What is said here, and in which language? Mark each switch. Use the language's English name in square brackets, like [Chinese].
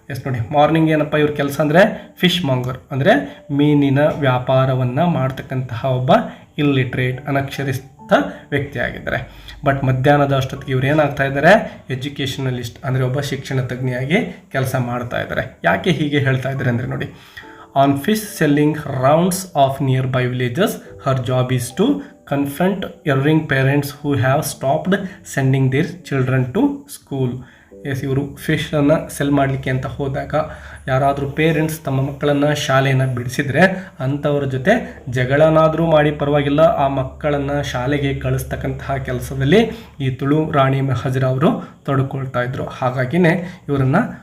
[Kannada] ನೋಡಿ, ಮಾರ್ನಿಂಗ್ ಏನಪ್ಪ ಇವ್ರ ಕೆಲಸ ಅಂದರೆ ಫಿಶ್ ಮಾಂಗರ್, ಅಂದರೆ ಮೀನಿನ ವ್ಯಾಪಾರವನ್ನು ಮಾಡ್ತಕ್ಕಂತಹ ಒಬ್ಬ ಇಲ್ಲಿಟ್ರೇಟ್ ಅನಕ್ಷರಿತ ವ್ಯಕ್ತಿಯಾಗಿದ್ದಾರೆ. ಬಟ್ ಮಧ್ಯಾಹ್ನದ ಅಷ್ಟೊತ್ತಿಗೆ ಇವ್ರು ಏನಾಗ್ತಾ ಇದ್ದಾರೆ, ಎಜುಕೇಷನಲಿಸ್ಟ್ ಅಂದರೆ ಒಬ್ಬ ಶಿಕ್ಷಣ ತಜ್ಞೆಯಾಗಿ ಕೆಲಸ ಮಾಡ್ತಾ ಇದ್ದಾರೆ. ಯಾಕೆ ಹೀಗೆ ಹೇಳ್ತಾ ಇದ್ದಾರೆ ಅಂದರೆ ನೋಡಿ, [English] on fish selling rounds of nearby villages, her job is to confront erring parents who have stopped sending their children to school. [Kannada] ಇವರು ಫಿಶನ್ನು ಸೆಲ್ ಮಾಡಲಿಕ್ಕೆ ಅಂತ ಹೋದಾಗ ಯಾರಾದರೂ ಪೇರೆಂಟ್ಸ್ ತಮ್ಮ ಮಕ್ಕಳನ್ನು ಶಾಲೆಯನ್ನು ಬಿಡಿಸಿದರೆ ಅಂಥವ್ರ ಜೊತೆ ಜಗಳನಾದರೂ ಮಾಡಿ ಪರವಾಗಿಲ್ಲ, ಆ ಮಕ್ಕಳನ್ನು ಶಾಲೆಗೆ ಕಳಿಸ್ತಕ್ಕಂತಹ ಕೆಲಸದಲ್ಲಿ ಈ ತುಳು ರಾಣಿ ಹಾಜ್ರಾ ಅವರು ತೊಡಕೊಳ್ತಾ ಇದ್ರು. ಹಾಗಾಗಿನೇ ಇವರನ್ನು